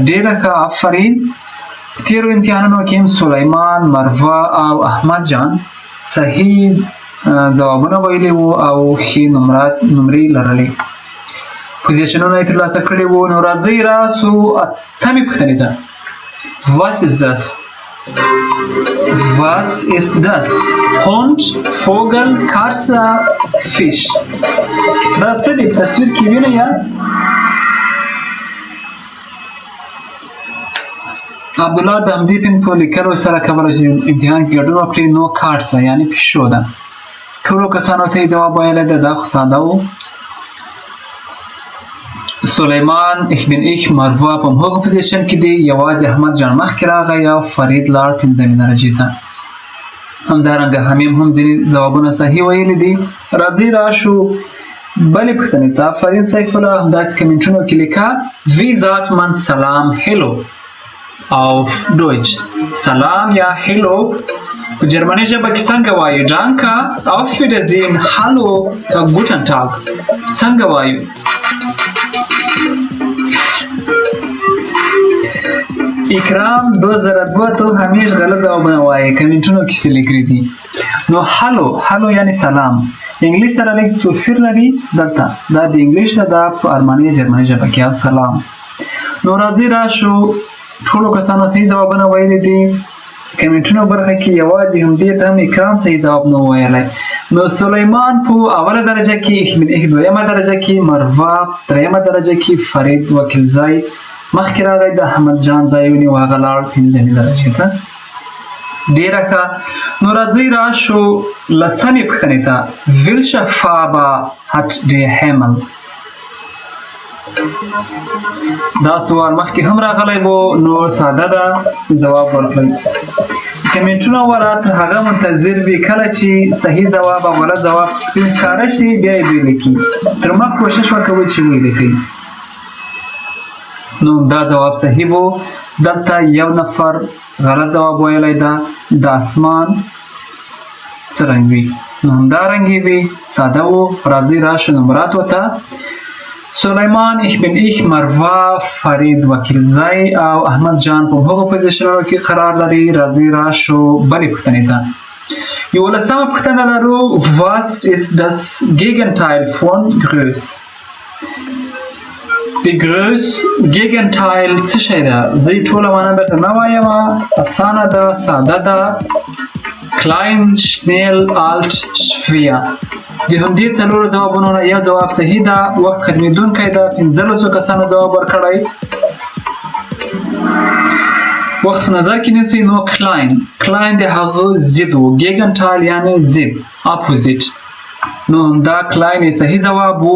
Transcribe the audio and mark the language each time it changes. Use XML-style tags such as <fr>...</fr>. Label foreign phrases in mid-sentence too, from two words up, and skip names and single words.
<ps>ډېره ښه، آفرین. په تېرو امتحانونو کې هم سلیمان، مروه او احمد جان صحیح ځوابونه ویلي وو او ښې نمرې لرلې، پوزیشنونه یې ترلاسه کړي وو. نو راځئ راسو اتمې پوښتنې ته.</ps> <de>Was ist das? Was ist das? Hund, Vogel, Katze, Fisch.</de> <ps>دا څه دي؟ په تصویر کې وینئ یا؟ عبدالله د همدې پن په لیکلو سره کولی شي امتحان کې ګډون وکړي. نو کارڅه یعنې پیشو ده. ټولو کسانو صحیح جواب ویلی ده، دا خو ساده و. سلیمان، ich bin ich، مروه په همغه پوزیشن کې دی، یوازې احمد جان مخکې راغی او فرید لاړ پنځمې درجې ته. همدارنګه حمیم هم ځینې ځوابونه صحیح ویلي دي. راځئ راشو بلې پوښتنې ته. فرید سیف الله همداسې کمنټونو کې لیکه</ps> <de>wie sagt man</de> <ps>سلام هیلو</ps> <de>auf Deutsch.</de> <ps>سلام یا هیلو په جرمني ژبه کې څنګه وایو؟ ډانکه،</ps> <de>auf Wiedersehen، hallo، guten Tag.</de> <ps>څنګه وایو؟ اکرام 2002 تو همیش غلط جوابونه وایي، کمنټونو کې څه لیکلي دي. نو هلو یعنی سلام انګلیش سره لږ توپیر لري دلته، دا د انګلیش نه دا په ارمني جرمني ژبه کې او سلام. نو راځئ راشو ټولو کسانو صحیح ځوابونه ویلي دي. کمنټونو برخه کې یوازې همدې ته هم اکرام صحیح ځواب نه ویلی. نو سلیمان په اوله درجه کې، ich bin ich دویمه درجه کې، مروه دریمه درجه کې، فرید وکیلزی مخکې راغی، د احمد جان ځای ونیو، هغه لاړ پنځمې درجې ته. ډېره ښه. نو راځئ راشو لسمې پوښتنې ته.</ps> <de>welche Farbe hat der Himmel؟</de> <ps>دا سوال مخکې هم راغلی و، نو ساده ده، ځواب ورکړئ. کمنټونه وره تر هغه منتظر وي کله چې صحیح ځواب او غلط ځواب سپین ښکاره شي بیا یې ولیکي. تر مخ کوشش وکوئ چې ولیکئ. نو دا جواب صحیح وو. دلته یو نفر غلط جواب ویلی ده، د اسمان څه رنګ وي؟ نو همدارنګې وي، ساده وو. راځئ راشو نمراتو ته. سلیمان، ich bin ich، مروه، فرید وکیلزی او احمد جان په هغو پوزیشنونو کې قرار لري. راځئ راشو بلې پوښتنې ته. 11مه پوښتنه لرو.</ps> <de>was ist das Gegenteil von groß؟</de> <ps>د</ps> <de>groß Gegenteil</de> <ps>څه شی ده؟ زه یې ټوله معنا درته نه وایم، اسانه ده، ساده ده.</ps> <de>klein، schnell، alt، schwer.</de> <ps>د همدې څلورو ځوابونو نه یو ځواب صحیح ده. وخت ختمېدونکی ده، 15 کسانو ځواب ورکړی. وخت په نظر کې نیسئ. نو klein د هغه ضد و، Gegenteil یعنې ضد، اپوزیت. نو همدا klein یې صحیح ځواب و.</ps>